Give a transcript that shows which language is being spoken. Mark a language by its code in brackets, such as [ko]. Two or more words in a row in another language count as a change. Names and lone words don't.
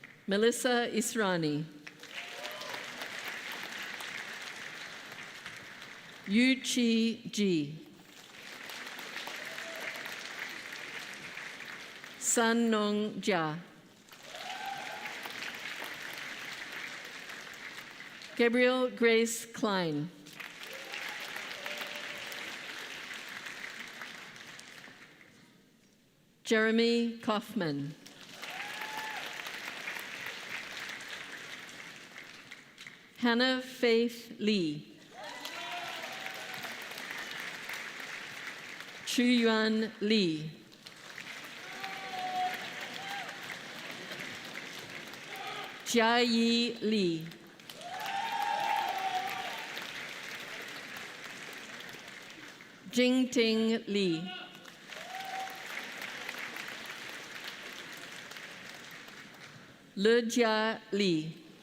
[en] Melissa Israni. Yu Chi Ji. San Nong Jia. Gabriel Grace Klein. Jeremy Kaufman. Hannah Faith Lee. Chu Yuan Lee. Jia Yi Lee. Jingting Li. Lejia Li.